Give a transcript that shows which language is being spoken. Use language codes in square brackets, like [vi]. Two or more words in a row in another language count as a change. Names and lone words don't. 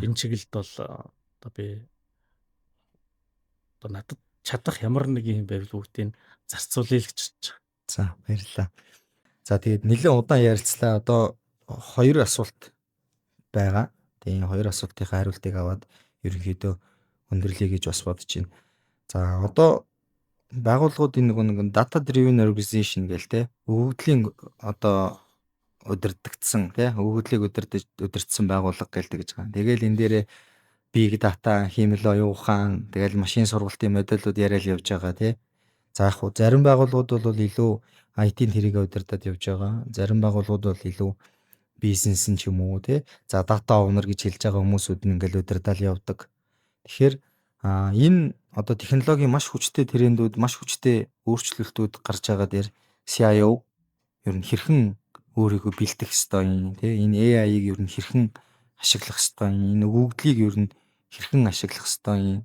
[mn] Энэ чиглэлд бол одоо би одоо надад чадах ямар нэг юм байвал бүгдийг зарцуулъя л гэж бодож байгаа. За баярлалаа. За тэгээд нэлээд удаан ярилцлаа. Одоо хоёр асуулт байгаа. Тэгээд энэ хоёр асуултынхаа хариултыг аваад ерөнхийдөө өндөрлөе гэж бас бодож байна. За одоо байгууллагуудын нэг [en] data driven organization [mn] гэл те өгөгдлийн одоо удирдагдсан те өгөгдлийг удирдсан байгууллага гэлдэг гэж байгаа. Тэгээл энэ дээрээ [en] big data, [mn] хиймэл оюун ухаан, тэгэл машин сургалтын модулууд яриад явж байгаа тий. За яг хуу зарим байгууллагууд бол илүү IT-ийн тэрийг удирдах явж байгаа. Зарим байгууллагууд бол илүү бизнес нь ч юм уу тий. За [en] data owner [mn] гэж хэлж байгаа хүмүүсүүд нь ингээл удирдаал явдаг. Тэгэхээр энэ одоо технологийн маш хүчтэй трендүүд, маш хүчтэй өөрчлөлтүүд гарч байгаа дээр CIO ер нь хэрхэн өөрийгөө бэлдэх ёстой юм тий. Энэ AI-ыг ер нь хэрхэн ашиглах ёстой юм. Энэ өгөгдлийг ер нь хэрхэн ашиглах ёстой юм.